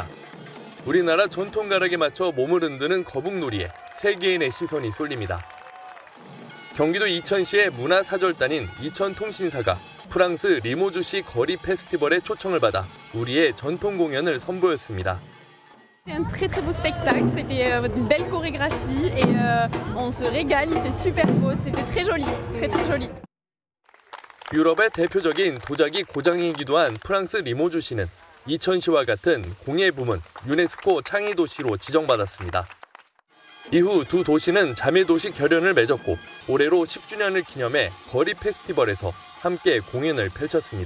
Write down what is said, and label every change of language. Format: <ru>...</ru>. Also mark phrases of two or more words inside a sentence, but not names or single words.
<ko>우리나라 전통 가락에 맞춰 몸을 흔드는 거북놀이에 세계인의 시선이 쏠립니다. 경기도 이천시의 문화사절단인 이천통신사가 프랑스 리모주시 거리 페스티벌의 초청을 받아 우리의 전통 공연을 선보였습니다.</ko> <fr>Un très très beau spectacle, c'était une belle chorégraphie et on se régale, il fait super beau, c'était très joli, très joli.</fr> <ko>유럽의 대표적인 도자기 고장이기도 한 프랑스 리모주시는 이천시와 같은 공예 부문 유네스코 창의 도시로 지정받았습니다. 이후 두 도시는 자매도시 결연을 맺었고 올해로 10주년을 기념해 거리 페스티벌에서 함께 공연을 펼쳤습니다.</ko>